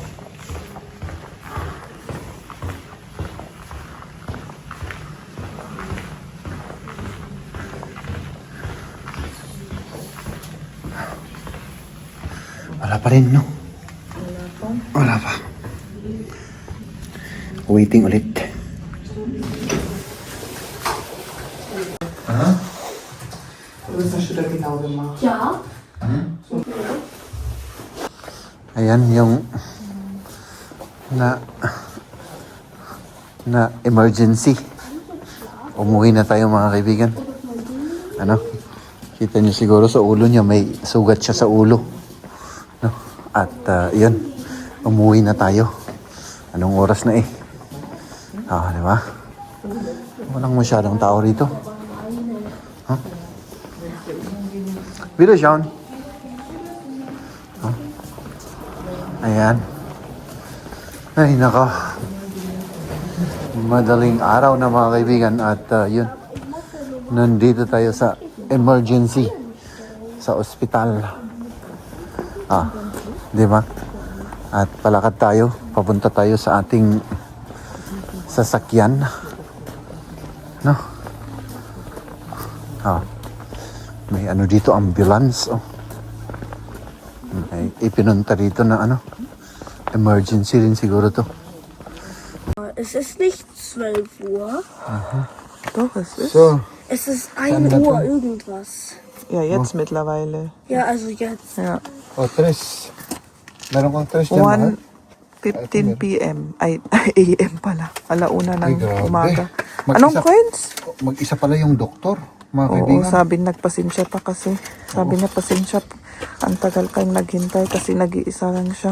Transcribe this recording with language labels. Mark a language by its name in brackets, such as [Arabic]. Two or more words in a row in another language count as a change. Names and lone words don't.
[Filipino] Wala pa rin, no? Wala pa. Waiting ulit. [German] Was hast du da genau gemacht? Ja. [Filipino] Ayan, yung na emergency. Umuwi na tayo mga kaibigan. Ano? Kita niyo siguro sa ulo niya, may sugat siya sa ulo. No? At yun, umuwi na tayo. Anong oras na eh? Di ba? Walang masyadong tao rito. [German] Huh? Wieder schauen. [Filipino] Huh? Ayan. Ay nako. Madaling araw na mga kaibigan at yun, nandito tayo sa emergency sa ospital. Di ba? At palakad tayo, papunta tayo sa ating sasakyan. No? May ano dito, ambulance. May ipinunta dito na ano, emergency rin siguro to. [German] Es ist nicht 12 Uhr. Doch, es ist. So, Es ist 1 Uhr irgendwas. Ja, jetzt mittlerweile. Ja, also jetzt. Ja. [Filipino] tres. Meron kang tres dyan, mahal? 1:15 p.m. Ay, AM pala. Alauna Ay, ng grabe. umaga. Mag-isa- Anong coins? Mag-isa pala yung doktor, mga Oo, kaibigan. sabi nagpasensya pa kasi. Sabi niya pasensya. Ang tagal kayong naghintay kasi nag-iisa lang siya.